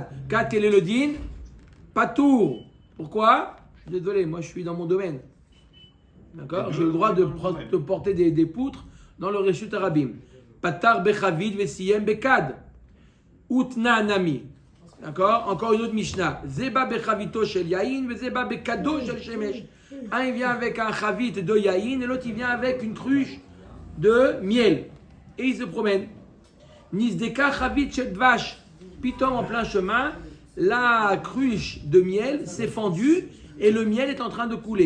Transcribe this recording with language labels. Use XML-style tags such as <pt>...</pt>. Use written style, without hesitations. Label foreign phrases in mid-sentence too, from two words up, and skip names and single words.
<fr>4, quel est le din? Patour. Pourquoi? Je suis désolé, moi je suis dans mon domaine. D'accord? J'ai le droit de porter des poutres dans le</fr> <he>רשות הרבים. פתח בחבית וסיים בכד. ותנא נמי.</he> <fr>D'accord? Encore une autre Mishnah.</fr> <he>זה בא בחביתו של יין, זה בא בכדו של שמש.</he> <fr>Un il vient avec un Chavit de Yain et l'autre il vient avec une cruche de miel. Et il se promène.</fr> <he>נסדקה חבית של דבש.</he> <fr>Pitom en plein chemin, la cruche de miel s'est fendue et le miel est en train de couler.</fr>